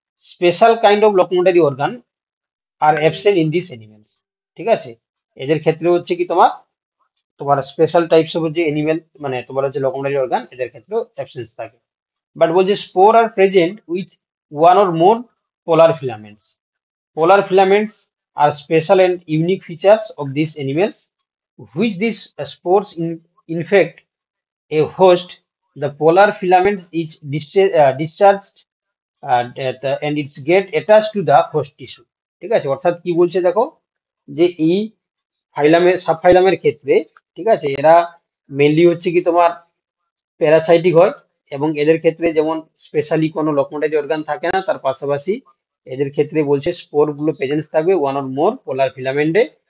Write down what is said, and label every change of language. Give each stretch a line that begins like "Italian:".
English: Special kind of locomotory organ are absent in this animals.
Bangla: ঠিক আছে, এদের ক্ষেত্রে হচ্ছে কি তোমার তোমার স্পেশাল টাইপস অফ যে অ্যানিমেল মানে তোমার হচ্ছে লোকোমোটারি অর্গান, এদের ক্ষেত্রেও অ্যাবসেন্স থাকে।
English: but
Bangla: বলছে
English: Spore are present with one or more polar filaments. Polar filaments are special and unique features of these animals, which these spores infect a host. The polar filament is discharged and it's get attached to the host tissue.
Bangla: ঠিক আছে, অর্থাৎ কি বলছে দেখো, যে এই সাবফাইলামের ক্ষেত্রে, ঠিক আছে, এরা মেনলি হচ্ছে কি তোমার প্যারাসাইটিক হয়, এবং এদের ক্ষেত্রে যেমন স্পেশালি কোনো লোকোমোটারি অর্গান থাকে না, তার পাশাপাশি এদের ক্ষেত্রে বলছে স্পোর গুলো প্রেজেন্স থাকবে ওয়ান অর মোর পোলার ফিলামেন্টে।